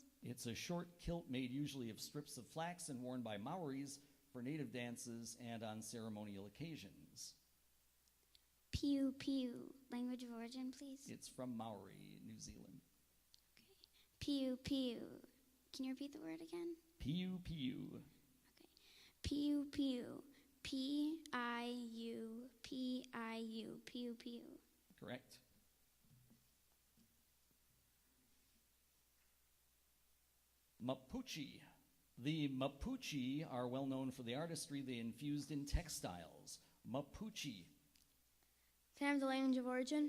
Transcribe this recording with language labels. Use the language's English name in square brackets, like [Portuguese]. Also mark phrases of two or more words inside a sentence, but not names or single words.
[English] It's a short kilt made usually of strips of flax and worn by Maoris for native dances and on ceremonial occasions. [Māori] Piu piu. [English] Language of origin, please. It's from Maori, New Zealand. [Māori] Piu piu. [English] Can you repeat the word again? [Māori] Piu piu. Okay. Piu piu. P-I-U. P-I-U. Piu piu. [English] Correct. Mapuche. The Mapuche are well known for the artistry they infused in textiles. Mapuche. Can I have the language of origin?